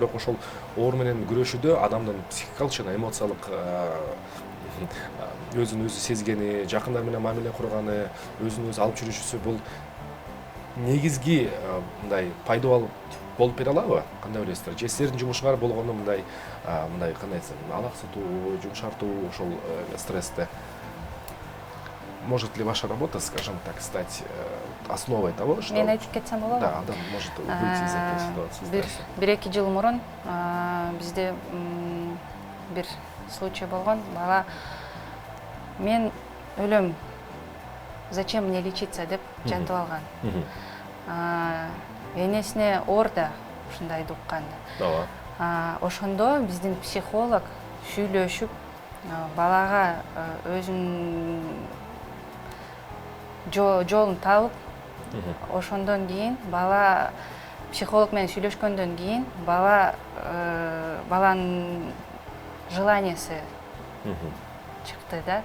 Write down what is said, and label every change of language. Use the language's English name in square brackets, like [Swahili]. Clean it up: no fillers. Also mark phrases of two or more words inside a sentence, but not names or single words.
[Kyrgyz] Бирок ошол оору менен күрөшүүдө адамдын психикалык жана эмоциялык өзүн өзү сезгени, жакындар менен мамиле курганы, өзүн өзү алып жүрүшүсү бул негизги мындай пайдалуу болуп бере алабы? Кандай ойлойсуздар? Же силердин жумушуңар болгону мындай кандай десем, алаксытуу, жумшартуу ошол стрессти? [Russian] Может ли ваша работа, скажем так, стать основой того, что... [Kyrgyz] Мен айтып кетсем болобу? [Russian] Да, адам может выйти из этой ситуации. [Kyrgyz] Бир-эки жыл мурун бизде бир случай болгон. Бала мен өлөм, [Russian] зачем мне лечиться [Kyrgyz] деп жантып алган. Энесине орда ушундайды укканда. Ошондо биздин психолог сүйлөшүп балага өзүнүн жолун табып, ошондон кийин бала психолог менен сүйлөшкөндөн кийин баланын желаниясы чыкты да.